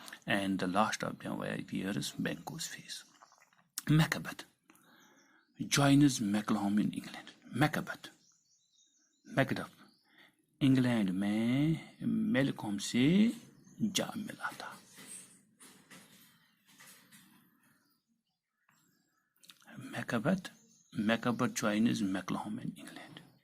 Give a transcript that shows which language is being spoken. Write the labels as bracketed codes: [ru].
[en] and the last of them wears Banquo's face. Macbeth joins Mackleham in England. [ur] Macbeth England میں میلکوم سے جا ملا تھا. [en] Macbeth joins Mackleham in England.